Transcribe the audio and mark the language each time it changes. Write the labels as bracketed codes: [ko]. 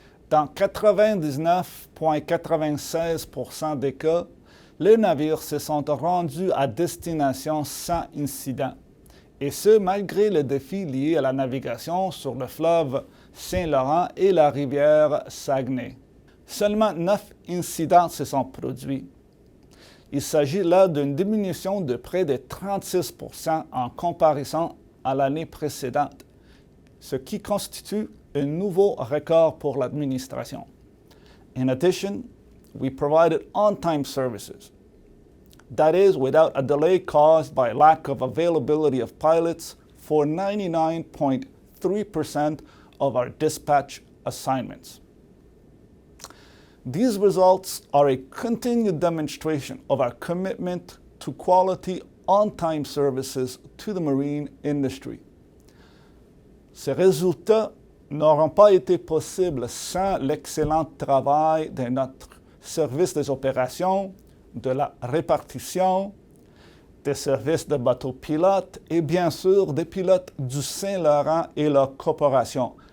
[fr] Dans 99,96% des cas, les navires se sont rendus à destination sans incident, et ce malgré les défis liés à la navigation sur le fleuve Saint-Laurent et la rivière Saguenay. Seulement 9 incidents se sont produits. Il s'agit là d'une diminution de près de 36% en comparaison à l'année précédente, ce qui constitue un nouveau record pour l'administration. [en] In addition, we provided on-time services. That is, without a delay caused by lack of availability of pilots for 99.3% of our dispatch assignments. These results are a continued demonstration of our commitment to quality on-time services to the marine industry. [fr] Ces résultats n'auront pas été possibles sans l'excellent travail de notre service des opérations, de la répartition, des services de bateaux pilotes et bien sûr des pilotes du Saint-Laurent et leur corporation.